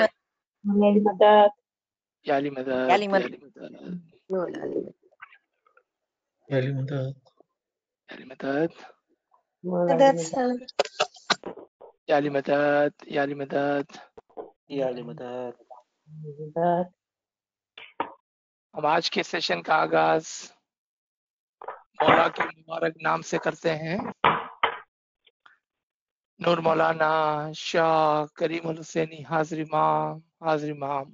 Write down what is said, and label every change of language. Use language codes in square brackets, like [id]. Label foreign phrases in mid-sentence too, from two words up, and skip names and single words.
[ur] Madad. Madad. یا علی مدد. یا علی Ya Madad. علی مدد. مولا علی مدد. یا علی مدد. یا علی مدد. مولا علی مدد. یا علی مدد۔ یا علی مدد. یا علی مدد. Madad. ہم آج کے سیشن کا آغاز مولا کے مبارک نام سے کرتے ہیں. نور مولانا شاہ کریم الحسینی حاضر امام.